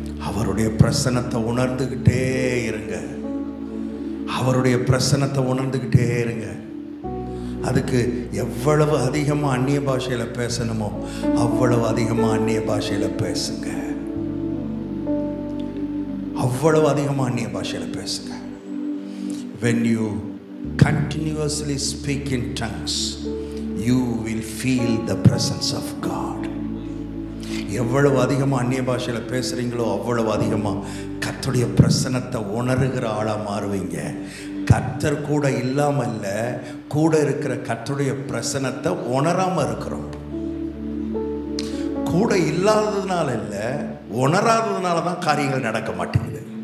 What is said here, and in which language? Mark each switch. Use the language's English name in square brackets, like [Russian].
[Tamil] அவருடைய பிரசன்னத்தை உணர்ந்துகிட்டே இருங்க, அவருடைய பிரசன்னத்தை உணர்ந்துகிட்டே இருங்க. அதுக்கு எவ்வளவு அதிகமாக அந்நிய பாஷையில் பேசணுமோ அவ்வளவு அதிகமாக அந்நிய பாஷையில் பேசுங்க, அவ்வளவு அதிகமாக அந்நிய பாஷையில் பேசுங்க. [English] When you continuously speak in tongues, you will feel the presence of God. [Tamil] எவ்வளவு அதிகமாக அந்நிய பாஷையில் பேசுகிறீங்களோ அவ்வளவு அதிகமாக கர்த்தருடைய பிரசன்னத்தை உணர்கிற ஆளாக மாறுவீங்க. கர்த்தர் கூட இல்லாமல் இல்லை, கூட இருக்கிற கர்த்தருடைய பிரசன்னத்தை உணராமல் இருக்கிறோம். கூட இல்லாததுனால இல்லை, உணராததுனால தான் காரியங்கள் நடக்க மாட்டேங்குது.